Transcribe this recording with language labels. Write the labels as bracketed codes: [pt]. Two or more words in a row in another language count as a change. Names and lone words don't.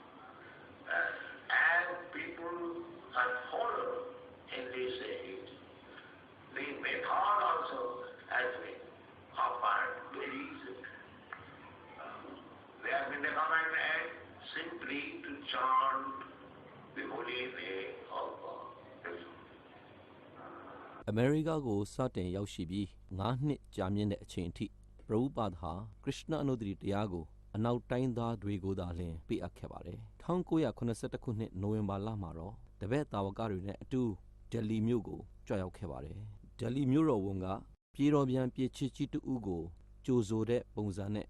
[en] And people are followed in this age. The method also has been offered very easily. They have been recommended simply to chant the holy name of God. [my] အမေရိကကိုစတင်ရောက်ရှိပြီး9နှစ်ကြာမြင့်တဲ့အချိန်အထိပရဘုပတ်ဟာခရစ်ယာန်အနုတ္တိတရားကိုအနောက်တိုင်းသားတွေကိုသာလျှင်ပေးအပ်ခဲ့ပါတယ်1981ခုနှစ်နိုဝင်ဘာလမှာတော့တ ပည့်တာဝကတွေနဲ့အတူဒယ်လီမြို့ကိုကြွရောက်ခဲ့ပါတယ်ဒယ်လီမြို့တော်ဝန်ကပြည်တော်ပြန်ပြည်ချစ်ကြီးတူဦးကိုကြိုဆိုတဲ့ပုံစံနဲ့